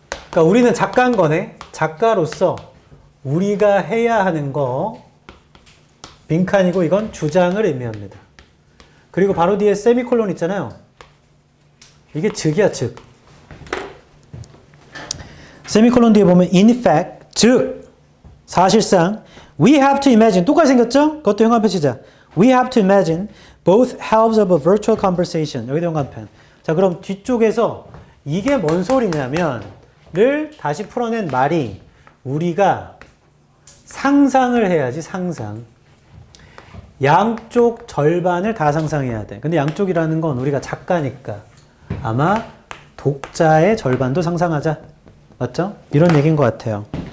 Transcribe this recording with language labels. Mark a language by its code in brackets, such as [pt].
[ko] 그러니까 우리는 작가인 거네. 작가로서 우리가 해야 하는 거 빈칸이고 이건 주장을 의미합니다. 그리고 바로 뒤에 세미콜론 있잖아요. 이게 즉이야, 즉. 세미콜론 뒤에 보면 [en] in fact, [ko] 즉 사실상 [en] we have to imagine [ko] 똑같이 생겼죠? 그것도 현관펜 치자. [en] We have to imagine both halves of a virtual conversation. [ko] 여기도 현관펜. 자, 그럼 뒤쪽에서 이게 뭔 소리냐면 를 다시 풀어낸 말이 우리가 상상을 해야지, 상상. 양쪽 절반을 다 상상해야 돼. 근데 양쪽이라는 건 우리가 작가니까 아마 독자의 절반도 상상하자. 맞죠? 이런 얘기인 것 같아요.